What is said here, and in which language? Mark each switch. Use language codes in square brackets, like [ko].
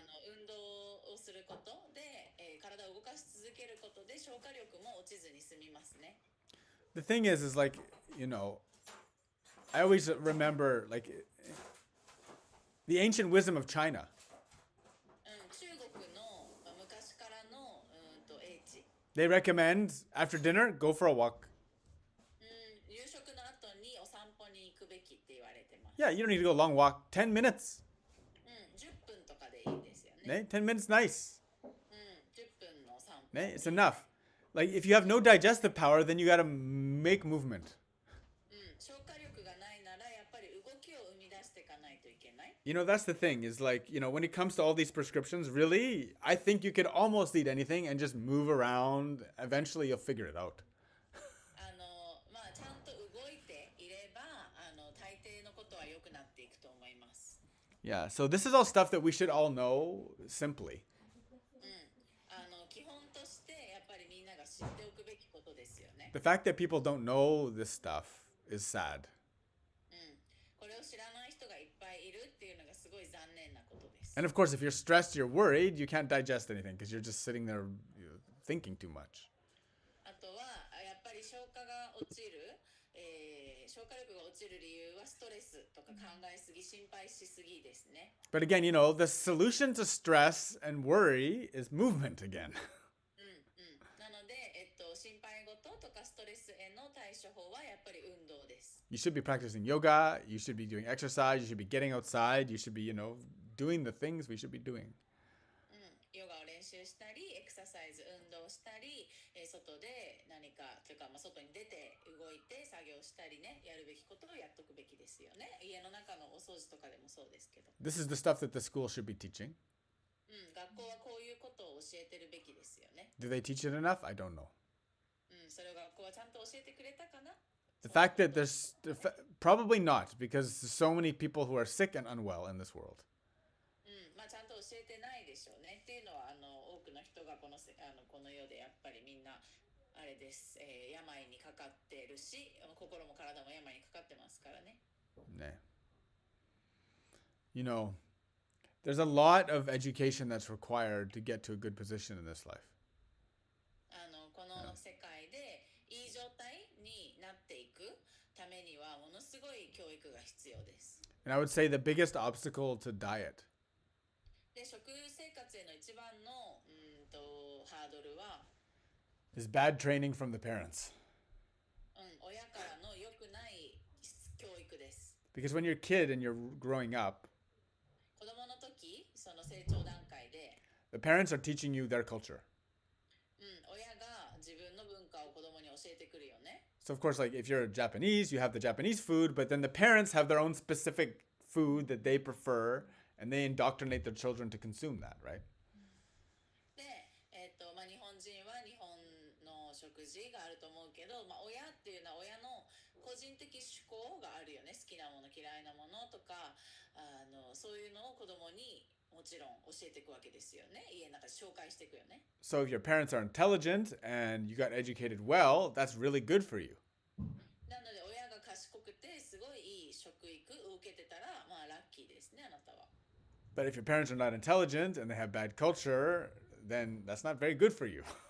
[ja] 運動をすることで、体を動かし続けることで消化力も落ちずに済みますね。 [en] The thing is like, you know, I always remember like the ancient wisdom of China. [ja] 中国の昔からの英知。 [en] They recommend after dinner, go for a walk. [ja] 夕食の後にお散歩に行くべきって言われてます。 [en] Yeah, you don't need to go a long walk. 10 minutes. [ja] 10分とかでいいですよね。 [en] 10 minutes, nice. [ja] 10分の散歩。 [en] It's enough. Like if you have no digestive power, then you got to make movement. [ja] 消化力がないならやっぱり動きを生み出していかないといけない。 [en] You know, that's the thing is like, you know, when it comes to all these prescriptions, really, I think you could almost eat anything and just move around. Eventually, you'll figure it out. [ja] まあちゃんと動いていれば大抵のことは良くなっていくと思います。 [en] Yeah, so this is all stuff that we should all know simply. [ja] 基本としてやっぱりみんなが知っておくべきことですよね。 [en] The fact that people don't know this stuff is sad. [ja] これを知らない人がいっぱいいるっていうのがすごい残念なことです。 [en] And of course, if you're stressed, you're worried, you can't digest anything because you're just sitting there thinking too much. [ja] あとはやっぱり消化が落ちる、消化力が落ちる理由はストレスとか考えすぎ、心配しすぎですね。 [en] But again, you know, the solution to stress and worry is movement again. [ja] なので、心心配事とかストレスへの対処法はやっぱり運動です。 [en] You should be practicing yoga. You should be doing exercise. You should be getting outside. You should be, doing the things we should be doing. [ja] ヨガを練習したり、エクササイズ、運動したり、外で何かというか、外に出て動いて作業したりね、やるべきことをやっとくべきですよね。家の中のお掃除とかでもそうですけど。 [en] This is the stuff that the school should be teaching. [ja] 学校はこういうことを教えてるべきですよね。 [en] Do they teach it enough? I don't know. [ja] それを学校はちゃんと教えてくれたかな? [en] The fact that probably not, because there's so many people who are sick and unwell in this world. [ja] ちゃんと教えてないでしょうね。っていうのは多くの人がこの世でやっぱりみんなあれです、病にかかってるし、心も体も病にかかってますからね。ね。 [en] There's a lot of education that's required to get to a good position in this life. [ja] この世界でいい状態になっていくためにはものすごい教育が必要です。 [en] And I would say the biggest obstacle to diet. [ja] で、食生活への一番のハードルは [en] is bad training from the parents. [ja] 親からの良くない教育です。 [en] Because when you're a kid and you're growing up, [ja] 子供の時、その成長段階で [en] the parents are teaching you their culture. [ja] 親が自分の文化を子供に教えてくるよね。 [en] So of course, like if you're Japanese, you have the Japanese food, but then the parents have their own specific food that they prefer, and they indoctrinate their children to consume that, right? [ja] で、日本人は日本の食事があると思うけど、親っていうのは親の個人的趣向があるよね。好きなもの、嫌いなものとか、そういうのを子供にもちろん教えていくわけですよね。家の中で紹介していくよね。 [en] So if your parents are intelligent and you got educated well, that's really good for you. [ja] なので親が賢くてすごいいい食育を受けてたら、ラッキーですね、あなたは。 [en] But if your parents are not intelligent and they have bad culture, then that's not very good for you.